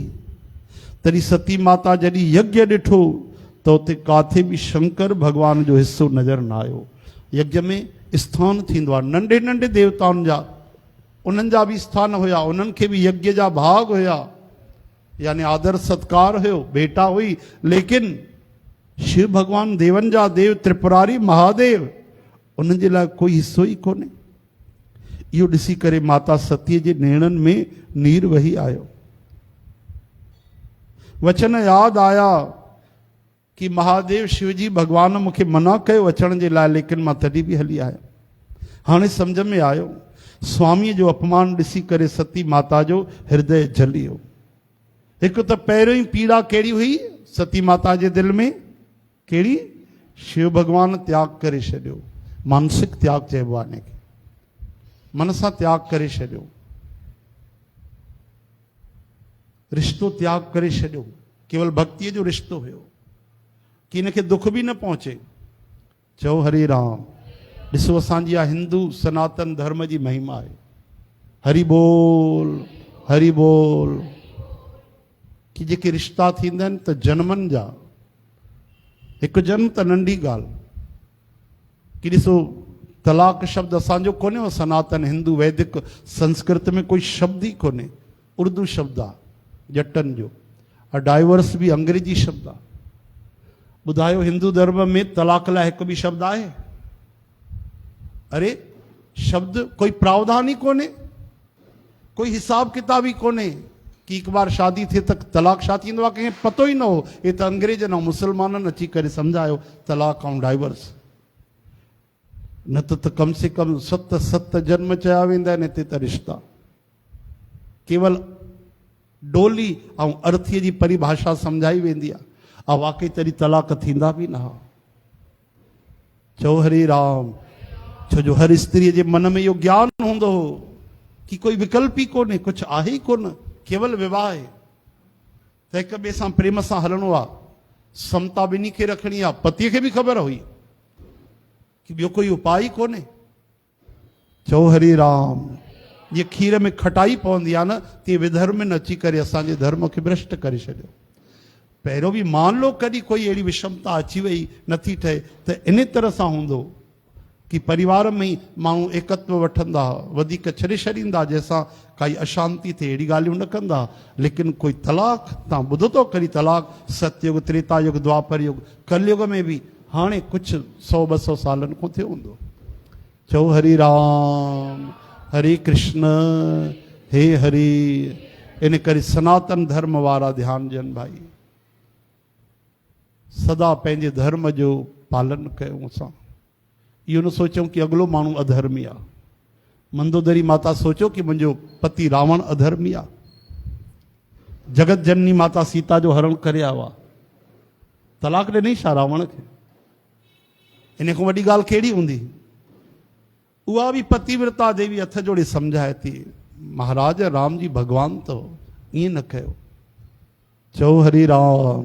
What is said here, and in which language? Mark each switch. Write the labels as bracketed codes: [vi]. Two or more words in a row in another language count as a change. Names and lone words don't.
[sd] तॾहिं सती माता जॾहिं यज्ञ ॾिठो त उते काथे बि शंकर भॻवान जो हिसो नज़र न आयो। यज्ञ में स्थान थींदो आहे नंढे नंढे देवताउनि जा, उन्हनि जा बि स्थान हुया, उन्हनि खे बि यज्ञ जा भाग हुया, यानी आदर सत्कार हुयो, बेटा हुई। लेकिन शिव भगवान देवन जा देव त्रिपुरारी महादेव, उन्हनि जे लाइ कोई हिस्सो ई कोन्हे। इहो ॾिसी करे माता सतीअ जे नेणनि में नीर वही आयो। वचन यादि आया कि महादेव शिवजी भगवान मूंखे मना कयो अचण जे लाइ, लेकिन मां तॾहिं बि हली आयो। हाणे सम्झ में आयो, स्वामीअ जो अपमान ॾिसी करे सती माता जो हृदय जली वियो। हिकु त पहिरियों ई पीड़ा कहिड़ी हुई सती माता जे दिलि में, कहिड़ी? शिव भगवान त्याग करे छॾियो, मानसिक त्याग चइबो आहे हिनखे, मन सां त्याग करे छॾियो, रिश्तो त्याग करे छॾियो, केवल भक्तीअ जो रिश्तो हुयो कि हिनखे दुख बि न पहुचे। चओ हरे राम। ॾिसो असांजी आहे हिंदू सनातन धर्म जी महिमा आहे। हरि बोल, हरि बोल। कि जेके रिश्ता थींदा आहिनि त जन्मनि जा, हिकु जन्म त नंढी ॻाल्हि। कि ॾिसो तलाक शब्द असांजो कोन्हे, हो सनातन हिंदू वैदिक संस्कृत में कोई शब्द ई कोन्हे, उर्दू शब्द आहे जटनि जो। और डाइवर्स भी अंग्रेजी शब्द आहे। ॿुधायो हिंदू धर्म में तलाक लाइ हिकु बि शब्द आहे? अरे शब्द कोई प्रावधान ही कोने, कोई हिसाब किताब ही कोने कि एक बार शादी थे तक तलाक छा थींदो आहे कंहिंखे पतो ई न हो। ये त अंग्रेजनि ऐं मुसलमाननि अची करे सम्झायो तलाक ऐं डाइवर्स। न त कम से कम 7 जन्म चया वेंदा आहिनि हिते त रिश्ता। केवल डोली ऐं अर्थीअ जी परिभाषा सम्झाई वेंदी आहे, ऐं वाकई तॾहिं तलाक थींदा बि न हुआ। चओ हरे राम। छो जो हर स्त्रीअ जे मन में इहो ज्ञान हूंदो हो कि कोई विकल्प ई कोन्हे, कुझु आहे ई कोन, केवल विवाह आहे। त हिक ॿिए सां प्रेम सां हलणो आहे, समता ॿिन्ही खे रखणी आहे। पतीअ खे बि ख़बर हुई कि ॿियो कोई उपाय ई कोन्हे। चओ हरे राम। ये खीर में खटाई पवंदी आहे न, तीअं विधर्म में अची करे असांजे धर्म खे भ्रष्ट करे छॾियो। पहिरियों बि मान लो कॾहिं कोई अहिड़ी विषमता अची वई नथी ठहे त इन तरह सां हूंदो कि परिवार में ई माण्हू एकत्व वठंदा, वधीक छॾे छॾींदा, जंहिंसां काई अशांति थिए, अहिड़ी ॻाल्हियूं न कंदा। लेकिन कोई तलाक, तव्हां ॿुधो अथव कॾहिं तलाक? सतयुग, त्रेता युग, द्वापर युग, कलयुग में बि हाणे कुझु 100-200 सालनि खां थियो हूंदो। चओ हरे राम, हरे कृष्ण, हे हरि। इन करे सनातन धर्म वारा ध्यानु ॾियनि भाई, सदा पंहिंजे धर्म जो पालन कयूं असां। इहो न सोचूं कि अॻिलो माण्हू अधर्मी आहे। मंदोदरी माता सोचो कि मुंहिंजो पति रावण अधर्मी आहे, जगत जननी माता सीता जो हरण करे आयो आहे, तलाक ॾिनई छा रावण खे? इन खां वॾी ॻाल्हि कहिड़ी हूंदी? उहा बि पतिव्रता देवी हथ जोड़े सम्झाए थी, महाराज राम जी भगवान अथव, ईअं न कयो। चओ हरे राम।